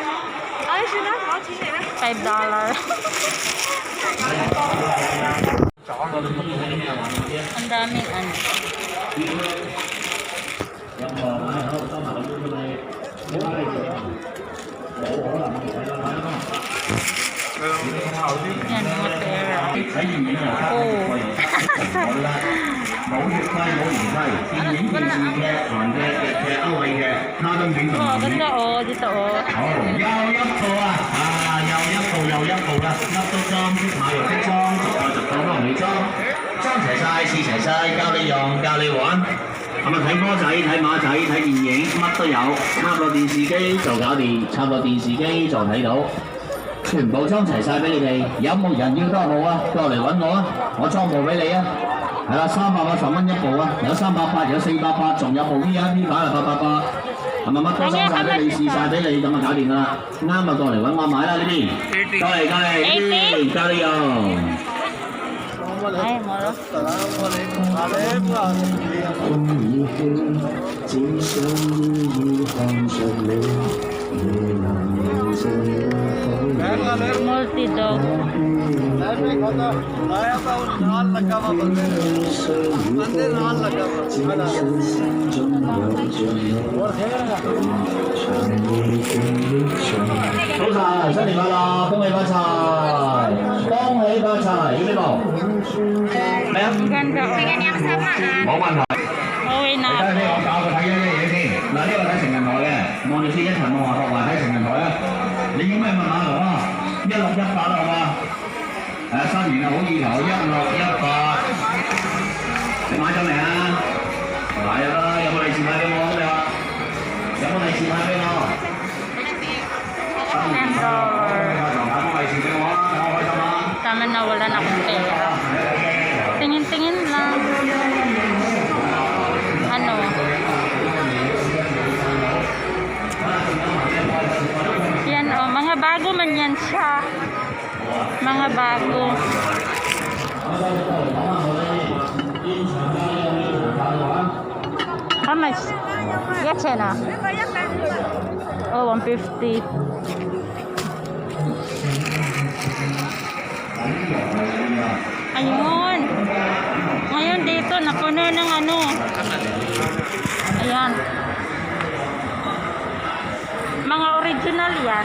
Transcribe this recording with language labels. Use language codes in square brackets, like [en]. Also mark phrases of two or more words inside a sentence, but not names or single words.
[tl] $5. Ang daming ano. Yan, mga pera. Oh. [yue] 冇月費冇年費，電影、電視劇、韓劇、日劇、歐美劇、卡通片同 [tl] Oh, [yue] 電影。 [tl] ganda oh. Dito oh. [yue] 好，又一部啊！又一部又一部啦，乜都裝，即買又即裝，逐個幫你裝，裝齊晒，試齊晒，教你用，教你玩。咁啊睇歌仔、睇馬仔、睇電影，乜都有，插落電視機就搞掂，插落電視機就睇到。全部裝齊晒俾你哋，有冇人要都好啊？過嚟揾我啊，我裝部俾你啊！係啦，380蚊一部啊，有380，有480，仲有部 VIP 版係888，係咪乜都裝晒俾你，試晒俾你，咁啊搞掂啦！啱啊，過嚟揾我買啦呢邊，過嚟呢邊，加你用。 Ay, moro. Multi-dog. [vi] Tốt rồi, [yue] 新年快樂，恭喜發財，恭喜發財，要呢部咩啊？ [tl] Ang ganda oh. [yue] 冇問題。 [tl] Uwi na [yue] 睇下 [tl] ako. [yue] 先，我教佢睇一樣嘢先。嗱，呢個睇成人台嘅，望住先一層望下學話睇成人台啊。你要咩密碼圖啊？1618啦，好嘛？新年啊，好意頭1618。你買咗未啊？買咗啦，有冇利是派俾我？你話有冇利是派俾我？新年快樂，派封利是俾我啊！我開心啊！ [tl] Tama na wala na akong pera. Tingin-tingin lang. Ano? Yan oh, mga bago man yan siya. Mga bago. [en] How much? Yes, [tl] na. Oh, 150. Ayun. Ngayon dito, napuno ng ano. Ayan. Mga original yan.